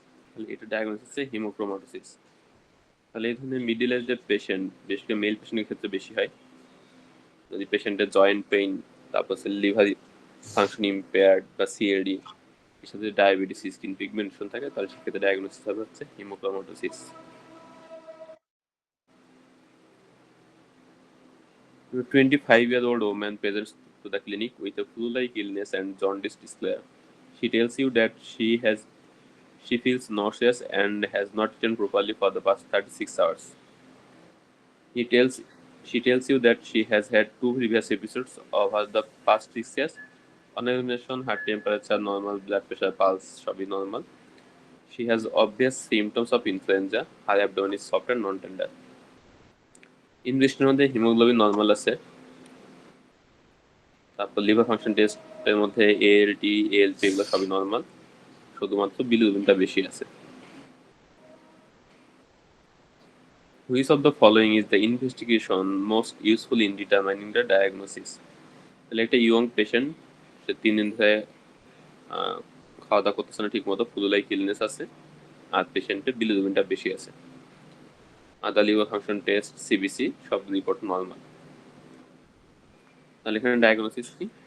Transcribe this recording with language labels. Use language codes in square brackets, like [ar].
[bn] তাহলে এটা ডায়াগনোসিস হচ্ছে হিমোক্রোমাটোসিস। তাহলে এই ধরনের মিডিল এজের পেশেন্ট, বিশেষ করে মেল পেশেন্টের ক্ষেত্রে বেশি হয়। যদি পেশেন্টের জয়েন্ট পেইন, তারপর লিভার ফাংশন ইম্পেয়ার্ড বা সিএলডি, এর সাথে ডায়াবেটিস, স্কিন পিগমেন্টেশন থাকে, তাহলে সেক্ষেত্রে ডায়াগনোসিস হবে হচ্ছে haemochromatosis. [en] 25-year-old woman presents to the clinic with a flu-like illness and jaundice declare. She tells you that she feels nauseous and has not eaten properly for the past 36 hours. He tells She tells you that she has had 2 previous episodes over the past 6 years. On examination, her temperature normal, blood pressure, pulse সবই normal. She has obvious symptoms of influenza. Her abdomen is soft and non-tender. [bn] ইনভেস্টের মধ্যে haemoglobin normal আছে, তারপর liver function টেস্টের মধ্যে ALT, ALP এগুলো সবই normal, শুধুমাত্র বিলিরুবিনটা বেশি আছে। [en] Which of the following is the investigation most useful in determining the diagnosis? [bn] তাহলে একটা ইয়ং পেশেন্ট, সে 3 দিন ধরে খাওয়া দাওয়া করতেছে না ঠিক মতো, ফ্লু-লাইক ইলনেস আছে, আর পেশেন্টের বিলিরুবিনটা বেশি আছে। আদার লিভার ফাংশন টেস্ট, সিবিসি সব রিপোর্ট নর্মাল। তাহলে এখানে ডায়াগনোসিস কি?